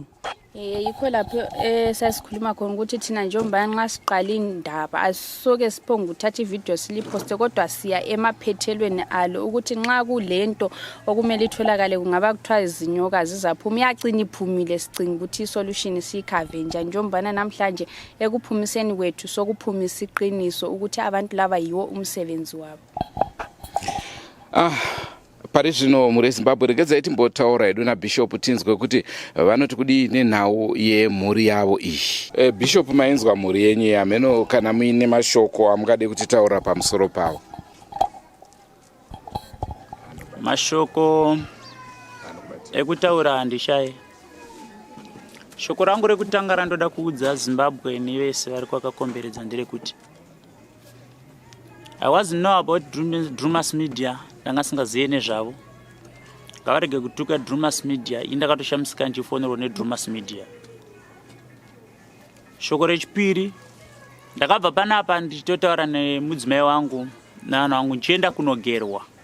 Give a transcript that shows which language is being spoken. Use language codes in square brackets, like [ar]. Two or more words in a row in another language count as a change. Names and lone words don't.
[nd] yikho lapho sasikhuluma khona ukuthi thina njengoba nxa siqala indaba asisoke siphonga uthatha ivideo siliposte kodwa siya emaphethelweni alo ukuthi nxa kulento okumele itholakale kungaba kuthiwa izinyoka zizaphuma iyacina iphumile sicinga ukuthi isolution siyikhave njengoba namhlanje ekuphumiseni kwethu sokuphumisa iqiniso ukuthi abantu laba yiwo umsebenzi wabo [sn] pari zvino muri Zimbabwe regedza timbotaura hedu naBishop tinzwe kuti vanoti kudini nhau yemhuri yavo iyi Bishop mainzwa mhuri yenyu yameno kana muine mashoko amungade kutitaura pamusoro pavo mashoko ekutaura handishaye shoko rangu rekutanga randoda kuudza Zimbabwe nevese vari kwakakomberedza nderekuti [en] I wasn't know about [sn] Drewmas Media ndanga singaziye nezvavo ngavarege kutuka Drewmas Media indakatoshamisika ndichifonerwa neDrewmas Media shoko rechipiri ndakabva panapa ndichitotaura nemudzimai wangu navanhu vangu ndichienda kunogerwa.